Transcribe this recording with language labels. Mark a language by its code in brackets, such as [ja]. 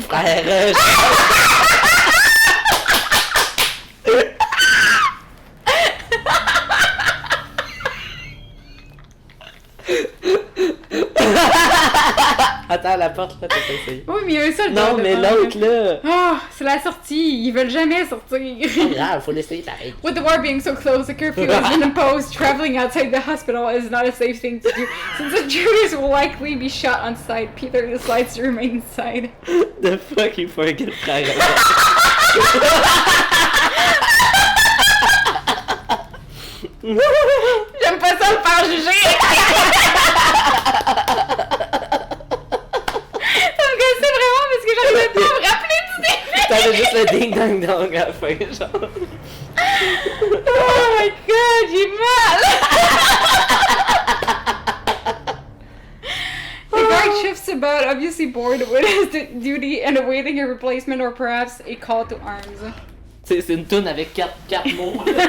[fr] Frère, Attends, la porte là, t'as pas essayé. Oui, mais il y a un soldat. Non, mais devant. l'autre là. Ah, c'est la sortie. Ils veulent jamais sortir. Pas grave, faut l'essayer pareil. [en] With the war being so close, a curfew has been imposed. Traveling outside the hospital is not a safe thing to do, since the intruders will likely be shot on sight. Peter decides to remain inside. The fuck you forget, [fr] frère. J'aime pas ça me faire juger. Ça me gossait vraiment parce que j'arrivais pas à me rappeler du début. T'avais juste le ding dong dong à la fin, genre. [en] Oh my god, [fr] j'ai mal. [en] The guard shifts about, obviously bored with his duty and awaiting a replacement or perhaps a call to arms. [fr] C'est une toune avec 4 mots.